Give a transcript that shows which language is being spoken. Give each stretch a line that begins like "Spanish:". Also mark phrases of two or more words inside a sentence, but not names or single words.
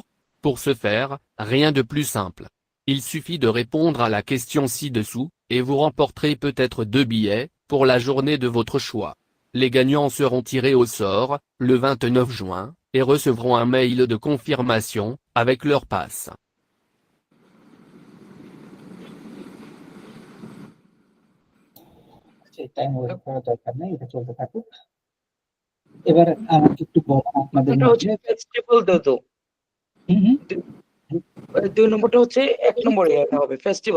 French: Pour ce faire, rien de plus simple. Il suffit de répondre à la question ci-dessous, et vous remporterez peut-être 2 billets pour la journée de votre choix. Les gagnants seront tirés au sort le 29 juin et recevront un mail de confirmation avec leur passe.
English: time wait
Bangla: করার দরকার নেই, এটা চলতে থাকুক। এবার আমাকে একটু বলো আপনাদের এটা হচ্ছে মধ্যে ফেস্টিভ্যাল তো হুম হুম, 2 নম্বরটা হচ্ছে 1 নম্বরে এটা হবে ফেস্টিভ্যাল।